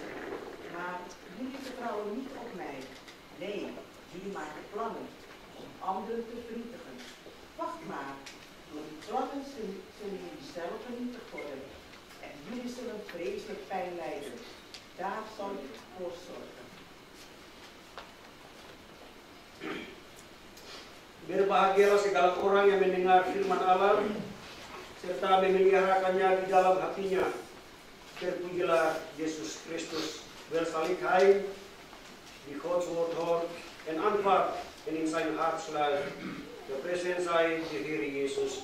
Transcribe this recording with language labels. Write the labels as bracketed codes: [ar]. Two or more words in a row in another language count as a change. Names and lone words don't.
[nl] Maar jullie vertrouwen niet op mij. Nee, jullie maken plannen om anderen te vernietigen. Wacht maar. Door die plannen zullen jullie zelf vernietigd worden. En jullie zullen vreselijk pijn lijden. Daar zal ik voor zorgen. [id] Berbahagialah segala orang yang mendengar firman Allah serta memeliharakannya di dalam hatinya. Terpujilah Yesus Kristus. [nl] Welzalig hij die Gods woord hoort en aanvaardt en in zijn hart sluit. Geprezen zij de Heer Jezus.